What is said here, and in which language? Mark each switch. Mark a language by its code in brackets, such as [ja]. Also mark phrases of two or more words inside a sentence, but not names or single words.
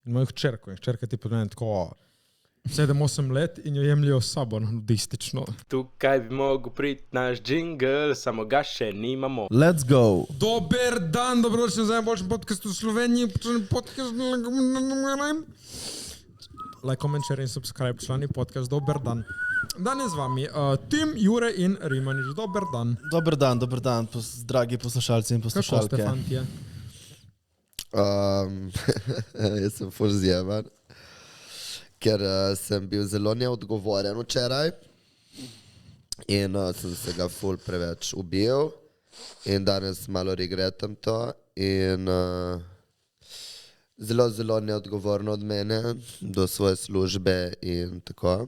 [sl] in imajo hčerko in hčerka ti pomeni tako 7-8 let in jo jemljajo s sabo nudistično. Tukaj bi mogel priti naš džingl, samo ga še nimamo. [en] Let's go! [sl] Dober dan, dobrodošli na najboljšem podcastu v Sloveniji. [en] Like, comment, share in subscribe, [sl] člani podcast. Dober dan. Danes z vami Tim, Jure in Rimanič. Dober dan. Dober dan, dragi poslušalci in poslušalke. Kako ste, fantje? Jaz sem ful zjeban, ker sem bil zelo neodgovoren včeraj in sem se ga ful preveč ubil in danes malo regretam to in zelo neodgovorno od mene do svoje službe in tako.